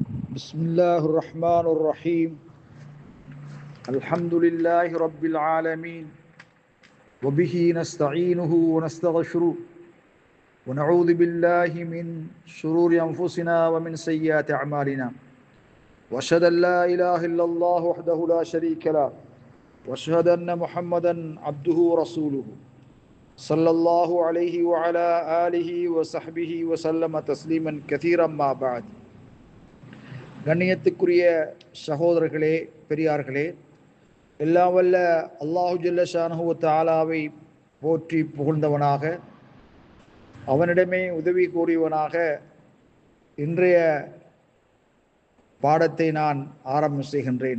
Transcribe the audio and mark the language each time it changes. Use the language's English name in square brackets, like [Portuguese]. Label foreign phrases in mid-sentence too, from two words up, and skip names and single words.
[Arabic] بسم الله الرحمن الرحيم الحمد لله رب العالمين وبه نستعينه ونستغفره ونعوذ بالله من شرور أنفسنا ومن سيئات أعمالنا وأشهد أن لا إله إلا الله وحده لا شريك له وأشهد أن محمدا عبده ورسوله صلى الله عليه وعلى آله وصحبه وسلم تسليما كثيرا ما بعد. [Tamil] கண்ணியத்துக்குரிய சகோதரர்களே, பெரியார்களே, எல்லாம் வல்ல [Arabic] الله جل شأنه وتعالى [Tamil] போற்றி புகழ்ந்தவனாக, அவனிடமே உதவி கோரியவனாக இன்றைய பாடத்தை நான் ஆரம்பம் செய்கின்றேன்.